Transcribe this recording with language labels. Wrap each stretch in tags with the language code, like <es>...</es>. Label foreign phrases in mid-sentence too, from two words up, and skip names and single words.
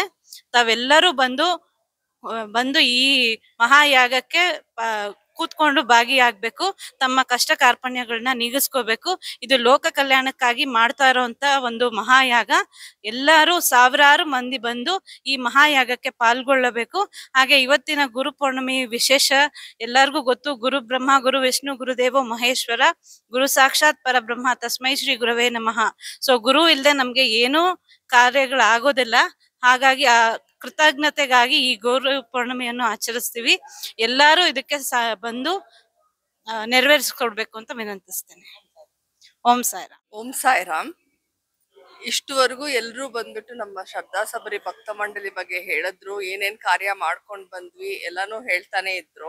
<kn>ತಾವೆಲ್ಲರೂ ಬಂದು ಈ ಮಹಾಯಾಗಕ್ಕೆ ಕೂತ್ಕೊಂಡು ಭಾಗಿಯಾಗಬೇಕು. ತಮ್ಮ ಕಷ್ಟ ಕಾರ್ಪಣ್ಯಗಳನ್ನ ನೀಗಿಸ್ಕೋಬೇಕು. ಇದು ಲೋಕ ಕಲ್ಯಾಣಕ್ಕಾಗಿ ಮಾಡ್ತಾ ಇರೋಂತ ಒಂದು ಮಹಾಯಾಗ. ಎಲ್ಲರೂ ಸಾವಿರಾರು ಮಂದಿ ಬಂದು ಈ ಮಹಾಯಾಗಕ್ಕೆ ಪಾಲ್ಗೊಳ್ಳಬೇಕು. ಹಾಗೆ ಇವತ್ತಿನ ಗುರು ಪೌರ್ಣಮಿ ವಿಶೇಷ ಎಲ್ಲರಿಗೂ ಗೊತ್ತು.</kn> <sa>ಗುರು ಬ್ರಹ್ಮ ಗುರು ವಿಷ್ಣು ಗುರುದೇವೋ ಮಹೇಶ್ವರ, ಗುರು ಸಾಕ್ಷಾತ್ ಪರಬ್ರಹ್ಮ ತಸ್ಮೈ ಶ್ರೀ ಗುರವೇ ನಮಃ.</sa> <kn>ಸೊ ಗುರು ಇಲ್ಲದೆ ನಮ್ಗೆ ಏನೂ ಕಾರ್ಯಗಳಾಗೋದಿಲ್ಲ. ಹಾಗಾಗಿ ಕೃತಜ್ಞತೆಗಾಗಿ ಈ ಗುರು ಪೌರ್ಣಮಿಯನ್ನು ಆಚರಿಸ್ತೀವಿ. ಎಲ್ಲರೂ ಇದಕ್ಕೆ ಬಂದು ನೆರವೇರಿಸ್ಕೊಡ್ಬೇಕು ಅಂತ ವಿನಂತಿಸ್ತೇನೆ. ಓಂ ಸಾಯಿರಾಮ್. ಓಂ ಸಾಯಿರಾಮ್. ಇಷ್ಟುವರೆಗೂ ಎಲ್ಲರೂ ಬಂದ್ಬಿಟ್ಟು ನಮ್ಮ ಶ್ರದ್ಧಾ ಸಬರಿ ಭಕ್ತ ಮಂಡಳಿ ಬಗ್ಗೆ ಹೇಳಿದ್ರು, ಏನೇನ್ ಕಾರ್ಯ ಮಾಡ್ಕೊಂಡ್ ಬಂದ್ವಿ ಎಲ್ಲಾನು ಹೇಳ್ತಾನೆ ಇದ್ರು.</kn>